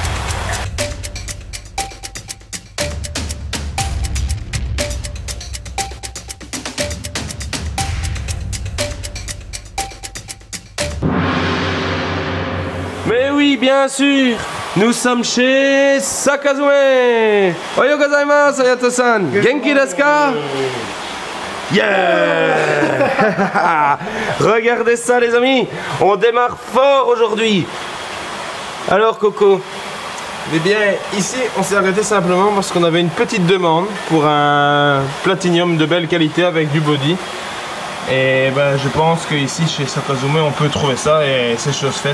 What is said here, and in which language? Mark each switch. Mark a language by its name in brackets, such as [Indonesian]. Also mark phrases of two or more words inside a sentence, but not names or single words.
[French] Mais oui, bien sûr, nous sommes chez Sakazume. [Japanese] おはようございます、アヤトさん。元気ですか? [French] Yeah. Regardez ça les amis, on démarre fort aujourd'hui. Alors Coco? Eh bien, ici, on s'est arrêté simplement parce qu'on avait une petite demande pour un platinium de belle qualité avec du body. Et ben, je pense qu'ici, chez Sakazume, on peut trouver ça et c'est chose faite.